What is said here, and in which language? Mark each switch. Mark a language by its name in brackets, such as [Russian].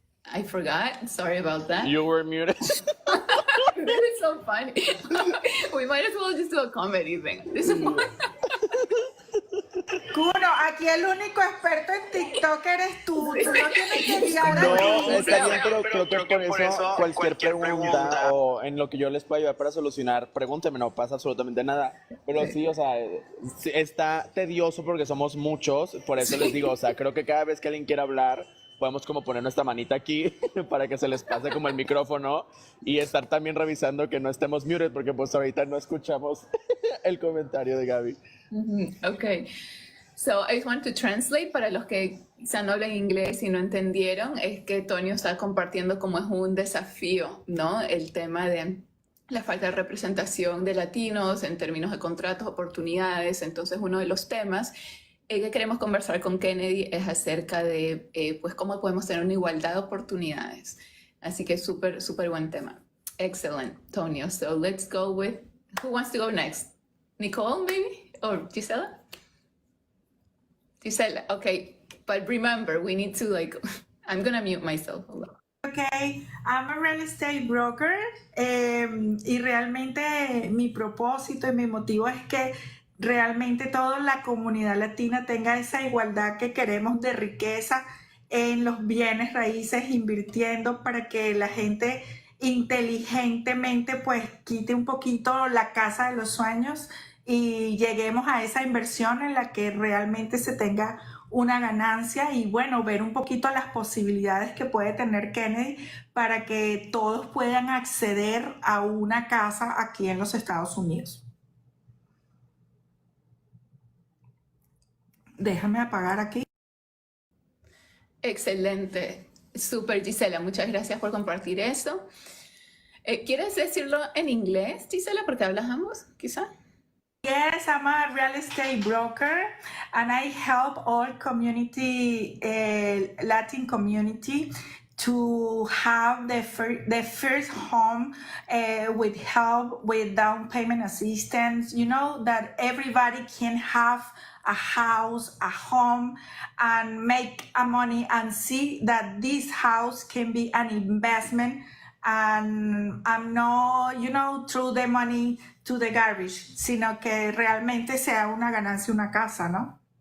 [English] I forgot. Sorry about that. You were muted. That is so funny. We might as well just do a comedy thing. This is [Spanish] Kuno, aquí el único experto en TikTok eres tú. Tú no tienes que guiar No, aquí. está bien, pero creo que por eso cualquier pregunta o en lo que yo les pueda ayudar para solucionar, pregúntenme, no pasa absolutamente nada. Pero sí, o sea, sí, está tedioso porque somos muchos, por eso les digo, o sea, creo que cada vez que alguien quiera hablar, podemos como poner nuestra manita aquí para que se les pase como el micrófono y estar también revisando que no estemos muted porque pues ahorita no escuchamos el comentario de Gaby. [English] Okay. So I just want to translate [Spanish] para los que quizá no hablan inglés y no entendieron, es que Tonio está compartiendo como es un desafío, ¿no? El tema de la falta de representación de latinos en términos de contratos, oportunidades. Entonces uno de los temas que queremos conversar con Kennedy es acerca de pues cómo podemos tener una igualdad de oportunidades. Así que súper buen tema. [English] Excellent, [Spanish] Tonio. [English] So let's go with, who wants to go next? Nicole, maybe? Or Gisela? Gisela, okay. But remember, we need to I'm going to mute myself. Hold on. Okay, I'm a real estate broker [Spanish] y realmente mi propósito y mi motivo es que realmente toda la comunidad latina tenga esa igualdad que queremos de riqueza en los bienes raíces, invirtiendo para que la gente inteligentemente pues quite un poquito la casa de los sueños y lleguemos a esa inversión en la que realmente se tenga una ganancia y bueno, ver un poquito las posibilidades que puede tener Kennedy para que todos puedan acceder a una casa aquí en los Estados Unidos. Déjame apagar aquí. Excelente, súper Gisela, muchas gracias por compartir eso. ¿Quieres decirlo en inglés, Gisela, porque hablas ambos, quizá? [English] Yes, I'm a real estate broker and I help all community, Latin community to have the first home with help with down payment assistance, that everybody can have a house, a home, and make a money and see that this house can be an investment and I'm not, throw the money to the garbage, [Spanish] sino que realmente sea una ganancia una casa, ¿no?